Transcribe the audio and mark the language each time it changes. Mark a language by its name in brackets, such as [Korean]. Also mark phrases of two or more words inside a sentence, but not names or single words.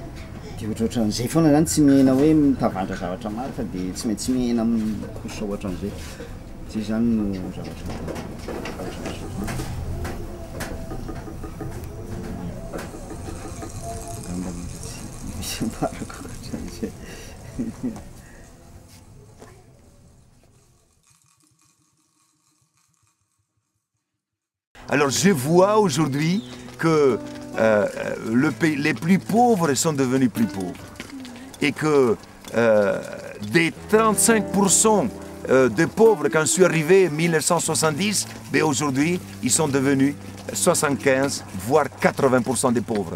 [Malagasy] Dia ohatrohatran'izay foana zany tsy miaina hoe mitavandra zavatra maro fa dia tsy maintsy miaina kosa ohatran'izay. Zay zany no zavatra ngambany misy marako ohatran'izay. [French] Alors je vois aujourd'hui que les plus pauvres sont devenus plus pauvres et que des 35% de pauvres quand je suis arrivé en 1970, mais aujourd'hui ils sont devenus 75 voire 80% des pauvres.